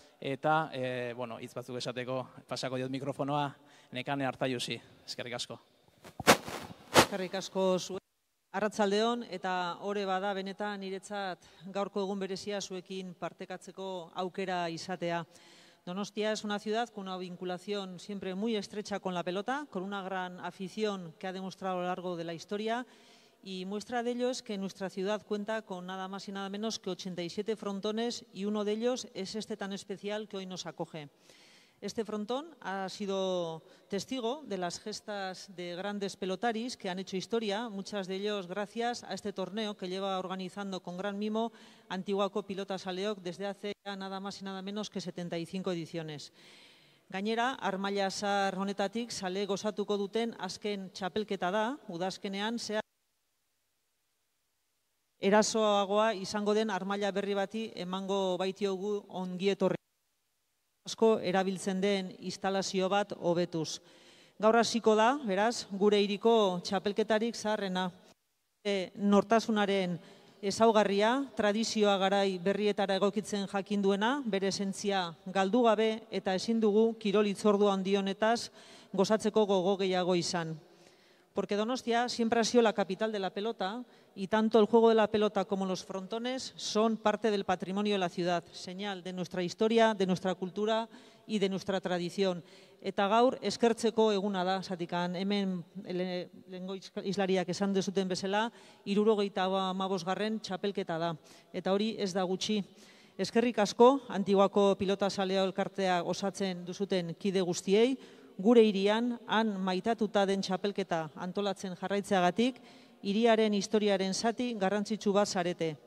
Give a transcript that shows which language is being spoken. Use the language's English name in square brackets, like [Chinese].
[Basque] Eta, bueno, hitz batzuk esateko, pasako diot mikrofonoa Nekane Arzaiusi. Eskerrik asko. Eskerrik asko zuen. Arratsaldeon, eta ore bada benetan niretzat gaurko egun berezia zuekin partekatzeko aukera izatea. [Spanish] Donostia es una ciudad con una vinculación siempre muy estrecha con la pelota, con una gran afición que ha demostrado a lo largo de la historia. Y muestra de ello es que nuestra ciudad cuenta con nada más y nada menos que 87 frontones y uno de ellos es este tan especial que hoy nos acoge. Este frontón ha sido testigo de las gestas de grandes pelotaris que han hecho historia, muchas de ellos gracias a este torneo que lleva organizando con gran mimo Antiguako Pilotazaleok desde hace ya nada más y nada menos que 75 ediciones. [Basque] Gainera, Armaila Zahar honetatik zale gozatuko duten azken txapelketa da, udazkenean zehar erasoagoa izango den armaila berri bati emango baitiogu ongietorri asko erabiltzen den instalazio bat hobetuz. Gaur hasiko da, beraz, gure hiriko txapelketarik zaharrena. Nortasunaren ezaugarria, tradizioa garai berrietara egokitzen jakin duena, bere esentzia galdu gabe eta ezin dugu kirol hitzordu handi honetaz gozatzeko gogo gehiago izan. [Spanish] Porque Donostia siempre ha sido la capital de la pelota y tanto el juego de la pelota como los frontones son parte del patrimonio de la ciudad, señal de nuestra historia, de nuestra cultura y de nuestra tradición. [Basque] Eta gaur eskertzeko eguna da, zatikan hemen lehengo islariak esan dezuten bezala, 75. txapelketa da. Eta hori ez da gutxi. Eskerrik asko, Antiguako pilotazalea elkartea osatzen duzuten kide guztiei, gure hirian, han maitatuta den txapelketa antolatzen jarraitzeagatik, hiriaren historiaren zati garrantzitsu bat zarete.